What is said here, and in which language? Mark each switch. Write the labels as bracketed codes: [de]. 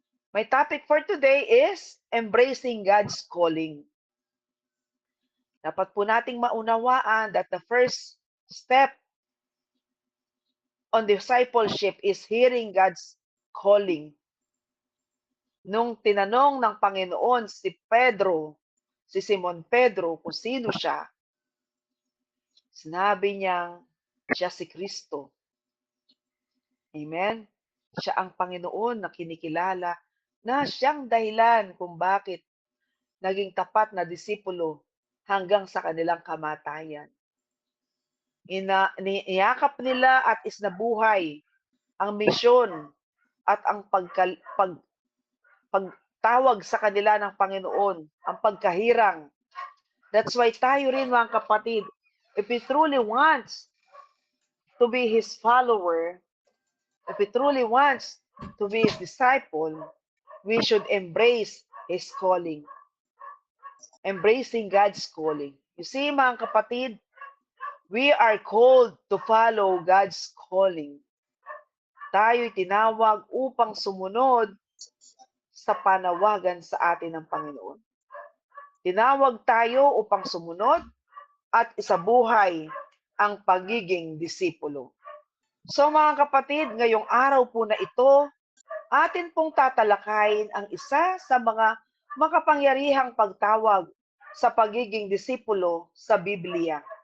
[en] My topic for today is embracing God's calling. [tl] Dapat po nating maunawaan [en] that the first step on discipleship is hearing God's calling. [tl] Nung tinanong ng Panginoon si Simon Pedro, kung sino siya, sinabi niyang siya si Kristo. Amen? Siya ang Panginoon na kinikilala na siyang dahilan kung bakit naging tapat na disipulo hanggang sa kanilang kamatayan. Niyakap nila at isnabuhay ang misyon at ang pagtawag sa kanila ng Panginoon, ang pagkahirang. [en] That's why [tl] tayo rin, mga kapatid, [en] if we truly wants to be His follower, if we truly wants to be His disciple, we should embrace His calling. Embracing God's calling. You see, [tl] mga kapatid, [en] we are called to follow God's calling. [tl] Tayo'y tinawag upang sumunod sa panawagan sa atin ng Panginoon. Tinawag tayo upang sumunod at isabuhay ang pagiging disipulo. So mga kapatid, ngayong araw po na ito, atin pong tatalakayin ang isa sa mga makapangyarihang pagtawag sa pagiging disipulo sa Biblia